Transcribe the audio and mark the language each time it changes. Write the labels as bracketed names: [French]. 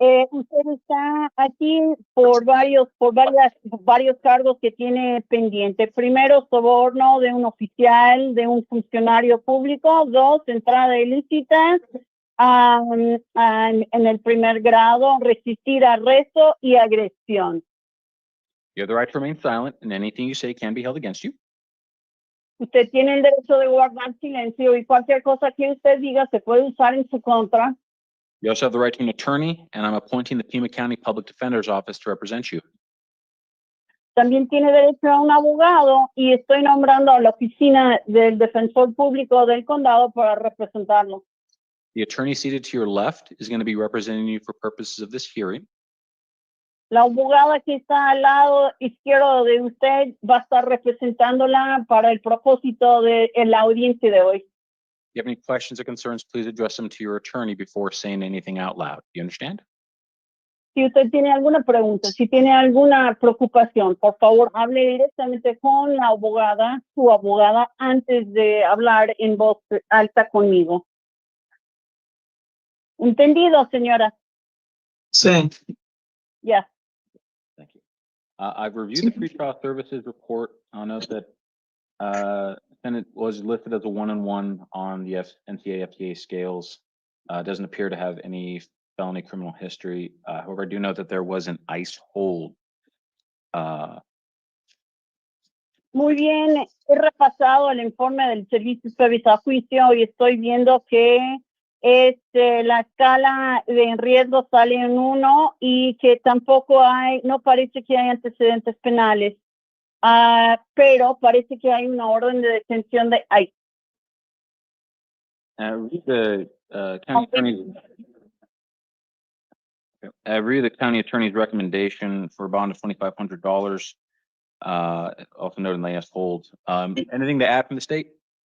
[Spanish] Usted está aquí por varios cargos que tiene pendiente. Primero, soborno de un oficial, de un funcionario público. 2, entrada ilícita en el primer grado, resistir arresto y agresión. [English] You have the right to remain silent, and anything you say can be held against you. [Spanish] Usted tiene el derecho de guardar silencio y cualquier cosa que usted diga se puede usar en su contra. [English] You also have the right to an attorney, and I'm appointing the Pima County Public Defender's Office to represent you. [Spanish] También tiene derecho a un abogado y estoy nombrando a la oficina del defensor público del condado para representarlo. [English] The attorney seated to your left is going to be representing you for purposes of this hearing. [Spanish] La abogada que está al lado izquierdo de usted va a estar representándola para el propósito de la audiencia de hoy. [English] If you have any questions or concerns, please address them to your attorney before saying anything out loud. You understand? [Spanish] Si usted tiene alguna pregunta, si tiene alguna preocupación, por favor, hable directamente con la abogada, su abogada, antes de hablar en voz alta conmigo. ¿Entendido, señora? Sí. [English] Yes. Thank you. I've reviewed the pretrial services report. I'll note that defendant was listed as a 1-on-1 on the NTA FTA scales. Doesn't appear to have any felony criminal history. However, I do note that there was an ICE hold. [Spanish] Muy bien, he repasado el informe del Servicio de Supervisa a Juicio y estoy viendo que la escala de riesgo sale en 1 y que tampoco no parece que hay antecedentes penales, pero parece que hay una orden de detención de ICE. [English] Read the county attorney's. Read the county attorney's recommendation for a bond of $2,500. Also noted in the last hold. Anything to add from the state?